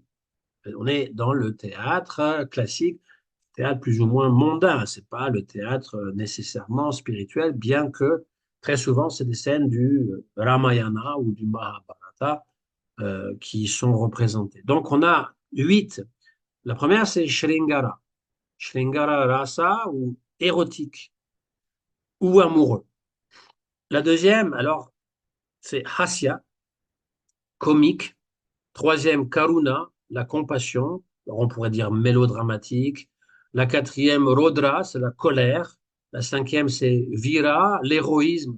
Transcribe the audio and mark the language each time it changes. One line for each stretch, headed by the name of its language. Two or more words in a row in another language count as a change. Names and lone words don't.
French: On est dans le théâtre classique, théâtre plus ou moins mondain, c'est pas le théâtre nécessairement spirituel, bien que très souvent c'est des scènes du Ramayana ou du Mahabharata qui sont représentées. Donc on a 8. La première c'est Shringara. Shringara rasa ou érotique ou amoureux. La deuxième, alors, c'est Hasya, comique. Troisième, Karuna, la compassion. Alors, on pourrait dire mélodramatique. La quatrième, Rodra, c'est la colère. La cinquième, c'est Vira, l'héroïsme.